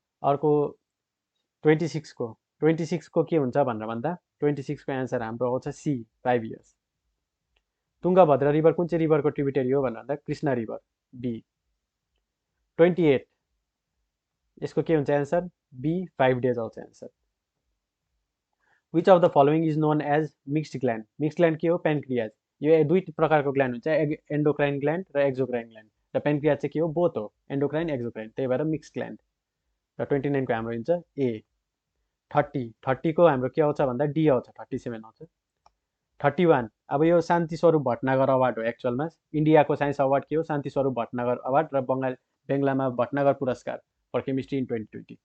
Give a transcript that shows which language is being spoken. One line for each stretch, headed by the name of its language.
Nepali: अर्को 26को के हुन्छ भनेर भन्दा 26को एन्सर हाम्रो आउँछ सी 5 इयर्स। तुङ्गभद्रा रिभर कुन चाहिँ रिभरको ट्रिब्युटरी हो भनेर भन्दा कृष्ण रिभर, बी। 28 यसको के हुन्छ एन्सर, बी 5 डेज आउँछ answer.
English: which of the following is known as mixed gland, mixed gland
Nepali: के हो,
English: Pancreas.
Nepali: यो दुई प्रकारको ग्ल्यान्ड हुन्छ, एन्डोक्राइन ग्ल्यान्ड र एक्जोक्राइन ग्ल्यान्ड, र पेन्क्रियाज चाहिँ के हो, बोथ हो, एन्डोक्राइन एक्जोक्राइन, त्यही भएर मिक्स्ड ग्ल्यान्ड। र 29को हाम्रो हुन्छ ए। 30को हाम्रो के आउँछ भन्दा डी आउँछ, 37 आउँछ। 31 अब यो शान्ति स्वरूप भट्टनागर अवार्ड हो एक्चुअलमा, इन्डियाको साइन्स अवार्ड के हो, शान्ति स्वरूप भट्टनागर अवार्ड, र बङ्गलामा भट्टनागर पुरस्कार
English: For chemistry in 2020।